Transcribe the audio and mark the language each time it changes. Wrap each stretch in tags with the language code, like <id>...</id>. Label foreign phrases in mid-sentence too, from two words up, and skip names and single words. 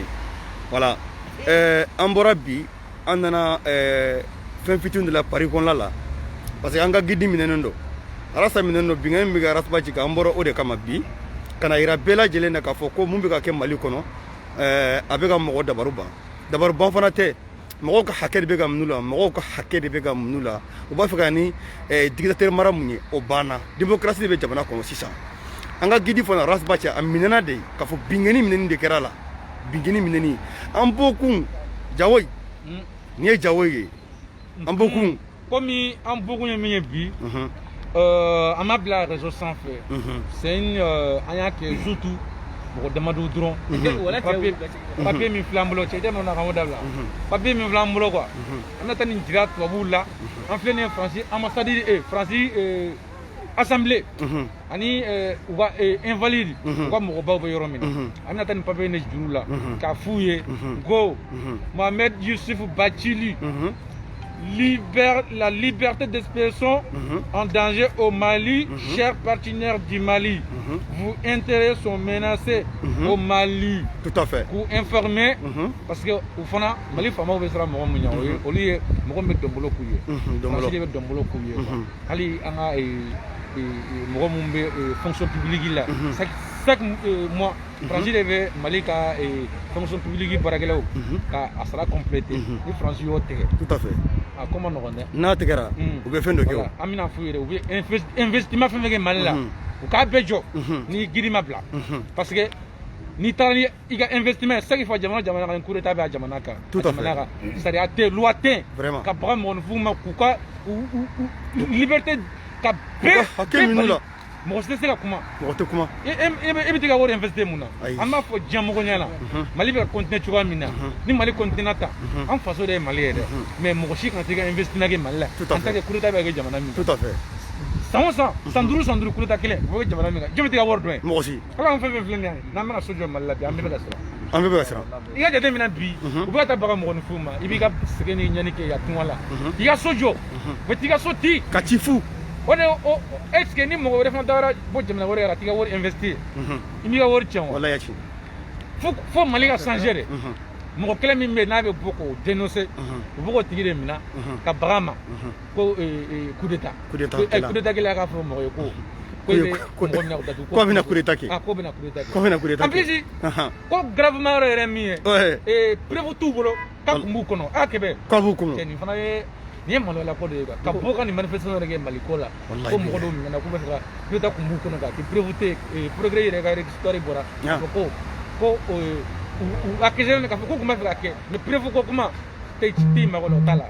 <bm>Voilà. An bɔra bi, an nana fɛn fitinin de la Paris kɔnɔna la.</bm> <fr>Parce que</fr> <bm>an ka guide minɛnen don. Arasa minɛnen don, binkɛn min bɛ ka Arasaba ci kan, an bɔra o de kama bi. Kana yira bɛɛ lajɛlen na k'a fɔ ko mun bɛ ka kɛ Mali kɔnɔ, a bɛ ka mɔgɔ dabaru ban. Dabaru ban fana tɛ. Mɔgɔw ka hakɛ de bɛ ka minnu la, mɔgɔw ka hakɛ de bɛ ka minnu la. U b'a fɛ ka ni dictateur mara mun ye, o banna. Démocratie de bɛ jamana kɔnɔ sisan. An ka guide fana Arasaba ci a minɛna de k'a fɔ binkɛnni minɛni de kɛra la. Binkɛnni minɛni. An bɔ kun Jawoyi. Nin ye Jawoyi ye. An bɔ kun. Komi an bɔkun ye min ye bi, an ma bila réseau sanfɛ.</bm> <fr>C'est une</fr> <bm>an y'a kɛ surtout mɔgɔ damadɔ dɔrɔn. Papier min filɛ an bolo, cɛ na kan o dabila. Papier min filɛ an bolo quoi. An bɛna taa nin jira tubabuw la. An filɛ nin ye Faransi ambassade Faransi assemblée ani u ka invalide u ka mɔgɔbaw bɛ yɔrɔ min na. An bɛna taa nin papier ne juru la k'a f'u ye ko Mohamed Youssouf Bathily</bm> <fr>la liberté d'expression en danger au Mali. Chers partenaires du Mali, vos intérêts sont menacés au Mali. Tout à fait. Pour informer, parce que au fond,</fr> <bm>Mali fama bɛ siran mɔgɔ min ɲɛ o ye mɔgɔ min bɛ dɔnbolo k'u ye. Faransi de bɛ dɔnbolo k'u ye. Hali an ka mɔgɔ min bɛ</bm> <fr>fonction publique</fr> <bm>la</bm> <fr>chaque mois</fr> <bm>Faransi de bɛ Mali ka</bm> <fr>fonction publique</fr> <bm>baarakɛlaw ka a sara compléter ni Faransi y'o tigɛ.</bm> <fr>Tout à fait.</fr> <bm>A ko ma nɔgɔn dɛ. N'a tigɛra u bɛ fɛn dɔ kɛ o. An bɛna f'u ye dɛ, u bɛ investissement fɛn fɛn kɛ Mali la u k'a bɛɛ jɔ ni giri ma bila.</bm> <fr>Parce que</fr> <bm>n'i taara ni i ka</bm> <fr>investissement chaque fois</fr> <bm>jamana kan</bm> <fr>coup d'état</fr> <bm>bɛ a jamana kan.</bm> <fr>Tout à fait.</fr> <bm>Sariya tɛ loi tɛ. Vraiment. Ka baga mɔgɔninfinw ma k'u ka liberté ka bɛɛ hakɛ minnu la. Mɔgɔ si tɛ se ka kuma. Mɔgɔ tɛ kuma. E bɛ taa ka wari investir mun na? An b'a fɔ diɲɛ mɔgɔ ɲɛna Mali bɛ ka continuer cogoya min na, ni Mali continue ta an faso de ye Mali ye dɛ, mais mɔgɔ si kana se ka investissement kɛ Mali la</bm> <fr>en tant que coup d'état</fr> <bm>bɛ kɛ jamana min.</bm> <fr>Tout à fait.</fr> <bm>San o san san duuru</bm> <fr>coup d'état</fr> <bm>kelen o bɛ kɛ jamana min kan, jɔn bɛ taa ka wari dɔn ye? Mɔgɔ si. Ala an fɛn fɛn filɛ nin ye n'an bɛ ka so jɔ Mali la bi an bɛɛ bɛ ka siran. An bɛɛ bɛ ka siran. I ka jateminɛ bi u bɛ ka taa baga mɔgɔninfinw ma, i b'i ka sɛgɛn ni ɲani kɛ yan tunga la, i ka so jɔ, u bɛ t'i ka so ti. Ka ci fu. O de</bm> <fr>est-ce que</fr> <bm>ni mɔgɔ wɛrɛ fana taara bɔ jamana wɛrɛ la, t'i ka wari investir, i b'i ka wari tiɲɛ wa? Walayi ya ci. Fo Mali ka changer de. Mɔgɔ kelen min bɛ yen n'a bɛ bɔ k'o dénoncer u b'o tigi de minɛ ka baga ma ko</bm> <fr>coup d'état. Coup d'état</fr> <bm>kɛlen k'a fɔ mɔgɔ ye ko mɔgɔ mina datugu. Ko a bɛna</bm> <fr>coup d'état</fr> <bm>kɛ. Ko bɛna</bm> <fr>coup d'état</fr> <bm>kɛ. Ko bɛna</bm> <fr>coup d'état</fr> <bm>kɛ.</bm> <fr>En plus</fr> <bm>ko gravement yɛrɛ min ye preuve t'u bolo k'a kun b'u kɔnɔ a kɛbɛ. K'a b'u kɔnɔ. Nin fana ye nin ye maloya ko de ye ka bɔ ka nin manifestation yɛrɛ kɛ Mali ko la ko mɔgɔ dɔw minɛna k'u bɛ fɛ ka</bm> <fr>coup d'état</fr> <bm>kun b'u kɔnɔ k'a kɛ preuve tɛ progrès yɛrɛ ka histoire bɔra k'a fɔ ko u accusé k'a fɔ ko kun bɛ fɛ ka kɛ</bm> <fr>mais preuve</fr> <bm>ko kuma tɛ mago la o t'a la.</bm>